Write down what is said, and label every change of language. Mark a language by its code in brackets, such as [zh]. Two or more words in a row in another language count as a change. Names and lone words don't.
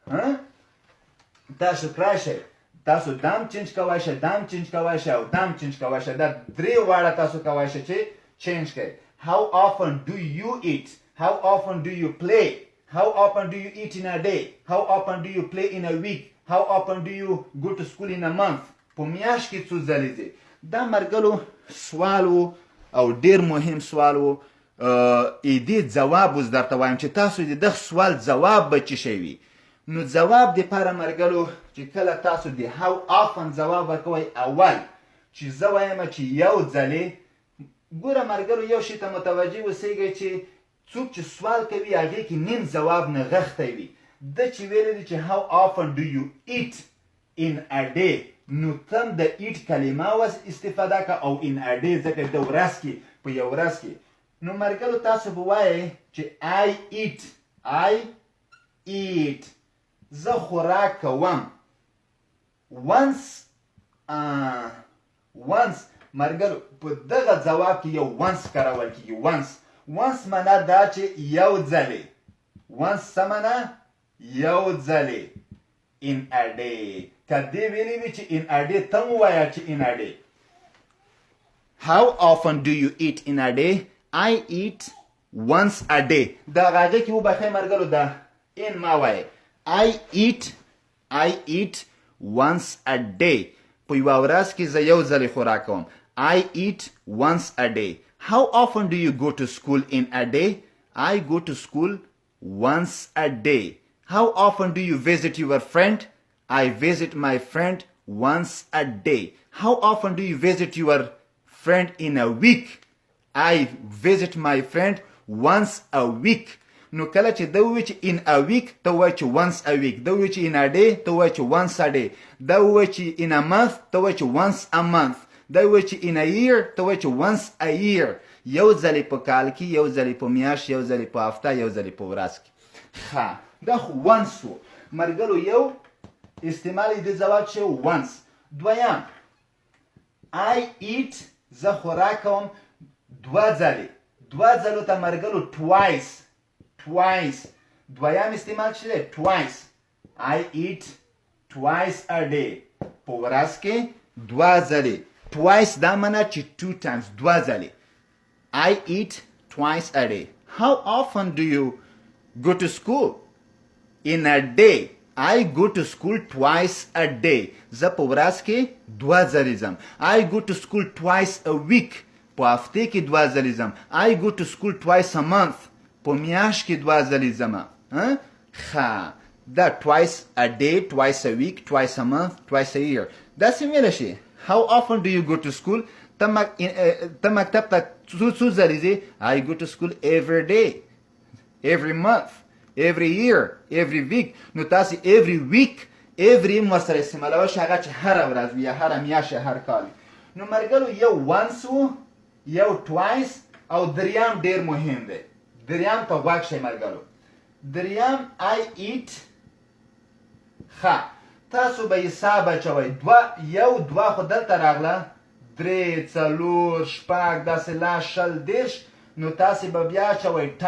[ps] تاسو کړای شئ تاسو دام چینج کوای شئ دام چینج کوای شئ او دام چینج کوای شئ دا درې واړه تاسو کوای شئ چې چینج کړئ [en] how often do you eat how often do you play how often do you eat in a day how often do you play in a week how often do you go to school in a month [ps] په میاشت کې څو ځلې ځې دا ملګرو سوال و او ډېر مهم سوال و دې ځواب اوس درته وایم چې تاسو د دغه سوال ځواب به څه شی وي نو ځواب دپاره ملګرو چې کله تاسو د [en] how often [ps] ځواب ورکوئ اول چې زه وایم چې یو ځلې ګوره ملګرو یو شي ته متوجه اوسئ چې څوک چې سوال کوي هغې کې نیم ځواب نغښتی وي ده چې ویلی دی چې [en] how often do you eat in a day [ps] نو تم د eat کلمه استفاده که او [en] in a day [ps] ځکه د ورځ کې په یو ورځ کې نو ملګرو تاسو به وایئ چې I eat زه خوراک کوم once ملګرو په دغه ځواب کې یو once کارول کېږي once معنا دا چې یو ځلې once څه معنا یو ځلې [en] in a day [ps] که دې ویلي وي چې [en] in a day [ps] ته مو وایه چې [en] in a day how often do you eat in a day I eat once a day [ps] دا هغه کې وبخئ ملګرو دا [en] in [ps] ما وایه [en] I eat once a day [ps] په یوه ورځ کې زه یو ځلې خوراک کوم [en] I eat once a day how often do you go to school in a day I go to school once a day how often do you visit your friend I visit my friend once a day how often do you visit your friend in a week I visit my friend once a week [ps] نو کله چې دا ووایي چې [en] in a week [ps] ته ووایي چې [en] once a week [ps] دا ووایي چې [en] in a day [ps] ته ووایي چې [en] once a day [ps] دا ووایي چې [en] in a month [ps] ته ووایي چې [en] once a month [ps] دا ووایي چې [en] in a year [ps] ته ووایي چې [en] once a year [ps] یو ځلې په کال کې یو ځلې په میاشت یو ځلې په هفته یو ځلې په ورځ کې ښه دا خو once و ملګرو یو استعمال یې د ځواب چې once دویم [en] I eat [ps] زه خوراک کوم دوه ځلې ځلو ته ملګرو twice دویم استعمال چې دی [en] twice I eat twice a day [ps] په ورځ کې دوه ځلې [en] twice [ps] دا معنا چې [en] two times [ps] دوه ځلې [en] I eat twice a day how often do you go to school in a day I go to school twice a day [ps] زه په ورځ کې دوه ځلې ځم [en] I go to school twice a week [ps] په هفتې کې دوه ځلې ځم [en] I go to school twice a month [ps] په میاشت کې دوه ځلې ځم ښه [en] دا twice a day twice a week twice a month twice a year داسې ویلی شي how often do you go to school [ps] ته مکتب ته څو ځلې ځې [en] I go to school every day every month every year every week [ps] نو تاسې [en] every week every [ps] ورسره استعمالوی شي هغه چې هره ورځ وي یا هره میاشت یا هر کال نو ملګرو یو once و یو twice او دریم ډیر مهم دی دریم ته غوږ شئ ملګرو دریم [en] I eat [ps] ښه تاسو به حساب اچوئ یو دوه خو دلته راغله درې څلور شپږ داسې لا شل دېرش نو تاسې به بیا اچوئ